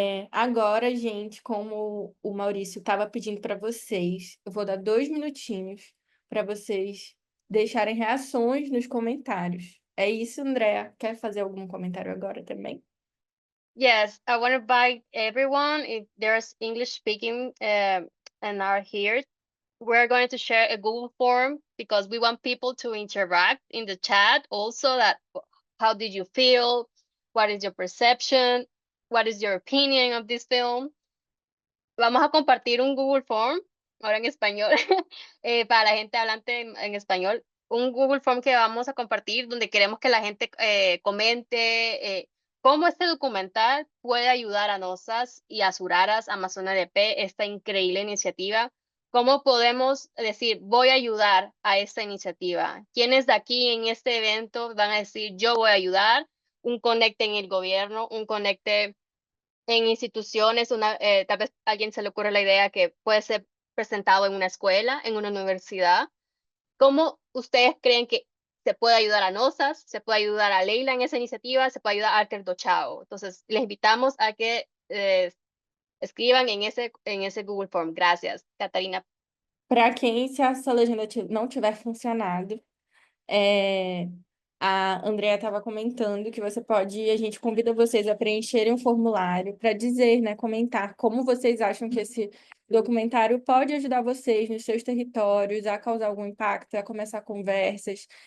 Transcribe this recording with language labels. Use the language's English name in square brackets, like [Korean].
[Portuguese] Agora, gente, como o Maurício estava pedindo para vocês, eu vou dar 2 minutinhos para vocês deixarem reações nos comentários. É isso, Andrea? Quer fazer algum comentário agora também? [English] Yes, I want to invite everyone, if there's English speaking and are here, we're going to share a Google form because we want people to interact in the chat also that how did you feel? What is your perception? What is your opinion of this film? [Spanish] Vamos a compartir un Google Form, ahora en español, para la gente hablante en español, un Google Form que vamos a compartir donde queremos que la gente comente cómo este documental puede ayudar a nosas y a Suraras Amazonas DP, esta increíble iniciativa. ¿Cómo podemos decir, voy a ayudar a esta iniciativa? ¿Quiénes de aquí en este evento van a decir, yo voy a ayudar? Un conecte en el gobierno, un conecte en instituciones, tal vez a alguien se le ocurre la idea que puede ser presentado en una escuela, en una universidad. ¿Cómo ustedes creen que se puede ayudar a Nosas, se puede ayudar a Leila en esa iniciativa, se puede ayudar a Arker Dochao? Entonces, les invitamos a que escriban en ese Google Form. Gracias, Catarina. [Portuguese] Para quem, se essa legenda não tiver funcionado, a Andrea estava comentando que a gente convida vocês a preencherem um formulário para dizer, né, comentar como vocês acham que esse documentário pode ajudar vocês nos seus territórios, a causar algum impacto, a começar conversas.